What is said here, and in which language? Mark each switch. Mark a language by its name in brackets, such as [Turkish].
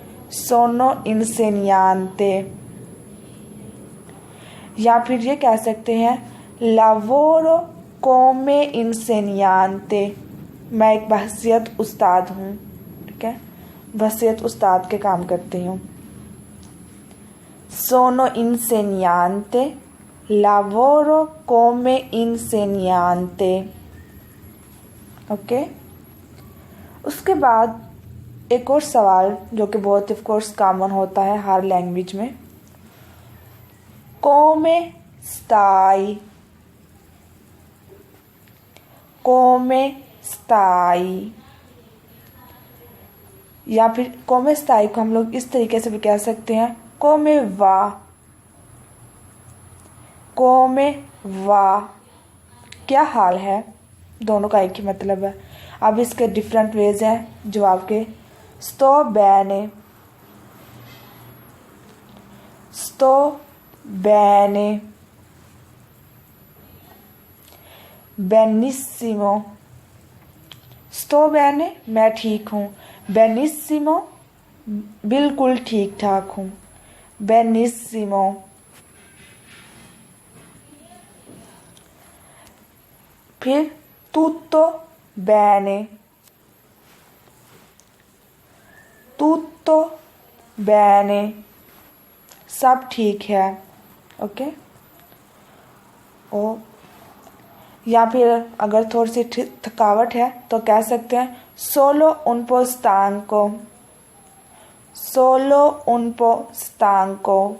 [Italian] सोनो इंसेनियांते. [Hindi] या फिर ये कह सकते हैं [Italian] lavoro come insegnante, [Hindi] मैं एक बहसियत उस्ताद हूँ. ठीक है, बहसियत उस्ताद के काम करती हूँ. [Italian] sono insegnante, lavoro come insegnante। [Hindi] Okay, उसके बाद एक और सवाल जो कि बहुत ऑफ कोर्स कॉमन होता है हर लैंग्वेज में, [Italian] come stai, come stai, [Hindi] या फिर [Italian] come stai [Hindi] को हम लोग इस तरीके से भी कह सकते हैं, [Italian] come va, come va, [Hindi] क्या हाल है। दोनों का एक ही मतलब है। अब इसके डिफरेंट वेज हैं जवाब के। [Italian] sto bene, sto bene, benissimo, sto bene [Hindi] मैं ठीक हूँ, [Italian] benissimo [Hindi] बिल्कुल ठीक ठाक हूँ, [Italian] benissimo। [Hindi] फिर [Italian] tutto bene, tutto bene, [Hindi] सब ठीक है। ओके, ओ या फिर अगर थोड़ी सी थकावट है तो कह सकते हैं [Italian] solo un po' stanco, [Hindi] solo un po' stanco।